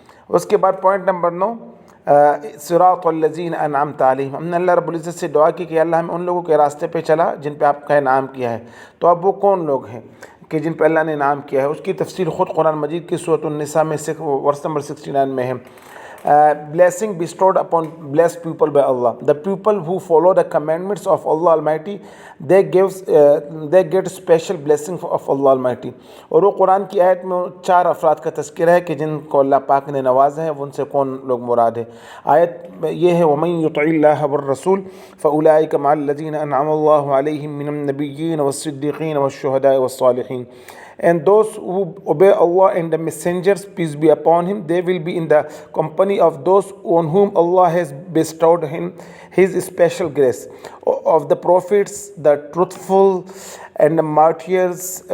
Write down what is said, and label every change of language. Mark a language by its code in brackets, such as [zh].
[ur] اس کے بعد point number 9، صراط الذین انعمت علیہم، ہم نے اللہ رب العزت سے دعا کی کہ اللہ ہمیں ان لوگوں کے راستے پہ چلا جن پہ آپ کا انعام کیا ہے۔ تو اب وہ کون لوگ ہیں کہ جن پہ اللہ نے انعام کیا ہے؟ اس کی تفصیل خود قرآن مجید کی سورۃ النساء میں ورس نمبر 69 میں ہے۔ [en] Blessing bestowed upon blessed people by Allah. The people who follow the commandments of Allah Almighty, they get special blessing of Allah Almighty. [ur] اور وہ قرآن کی آیت میں 4 افراد کا تذکرہ ہے کہ جن کو اللہ پاک نے نوازا ہے، ان سے کون لوگ مراد ہے۔ آیت یہ ہے [ar] وَمَن يُطِعِ اللَّهَ وَالرَّسُولَ فَأُولَٰئِكَ مَعَ الَّذِينَ أَنْعَمَ اللَّهُ عَلَيْهِم مِّنَ النَّبِيِّينَ وَالصِّدِّيقِينَ وَالشُّهَدَاءِ وَالصَّالِحِينَ، [en] and those who obey Allah and the messengers, peace be upon him, they will be in the company of those on whom Allah has bestowed his special grace, of the prophets, the truthful, and the martyrs,